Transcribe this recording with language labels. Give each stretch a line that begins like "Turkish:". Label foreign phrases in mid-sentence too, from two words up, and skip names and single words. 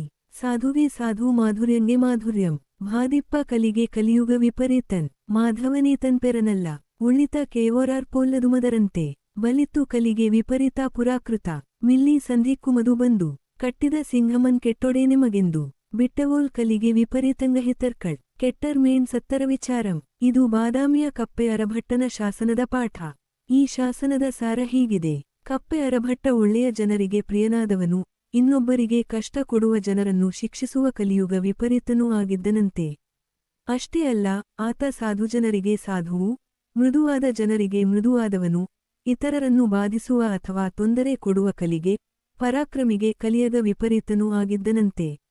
Kannada: ಸಾಧುವೇ ಸಾಧು ಮಾಧುರ್ಯಂಗೆ ಮಾಧುರ್ಯಂ, ಭಾದಿಪ್ಪ ಕಲಿಗೆ ಕಲಿಯುಗ ವಿಪರೀತನ್. ಮಾಧವನೀತನ್ ಪೆರನಲ್ಲ, ಉಳಿತ ಕೇವೋರಾರ್ಪೋಲ್ಲದುಮದರಂತೆ. ಬಲಿತ್ತು ಕಲಿಗೆ ವಿಪರೀತ ಪುರಾಕೃತ, ಮಿಲ್ಲಿ ಸಂಧಿಕ್ಕುಮದು ಬಂದು. ಕಟ್ಟಿದ ಸಿಂಹಮನ್ ಕೆಟ್ಟೊಡೇನೆ ಮಗೆಂದು, ಬಿಟ್ಟವೋಲ್ ಕಲಿಗೆ ವಿಪರೀತಂಗಹಿತರ್ಕಳ್. ಕೆಟ್ಟರ್ ಮೇಣ್ ಸತ್ತರ ವಿಚಾರಂ. ಇದು ಬಾದಾಮಿಯ ಕಪ್ಪೆ ಅರಭಟ್ಟನ ಶಾಸನದ ಪಾಠ. ಈ ಶಾಸನದ ಸಾರ ಹೀಗಿದೆ. ಕಪ್ಪೆ ಅರಭಟ್ಟ ಒಳ್ಳೆಯ ಜನರಿಗೆ ಪ್ರಿಯನಾದವನು, ಇನ್ನೊಬ್ಬರಿಗೆ ಕಷ್ಟ ಕೊಡುವ ಜನರನ್ನು ಶಿಕ್ಷಿಸುವ ಕಲಿಯುಗ ವಿಪರೀತನೂ ಆಗಿದ್ದನಂತೆ. ಅಷ್ಟೇ ಅಲ್ಲ, ಆತ ಸಾಧುಜನರಿಗೆ ಸಾಧುವು, ಮೃದುವಾದ ಜನರಿಗೆ ಮೃದುವಾದವನು, ಇತರರನ್ನು ಬಾಧಿಸುವ ಅಥವಾ ತೊಂದರೆ ಕೊಡುವ ಕಲಿಗೆ, ಪರಾಕ್ರಮಿಗೆ ಕಲಿಯಗ ವಿಪರೀತನೂ ಆಗಿದ್ದನಂತೆ.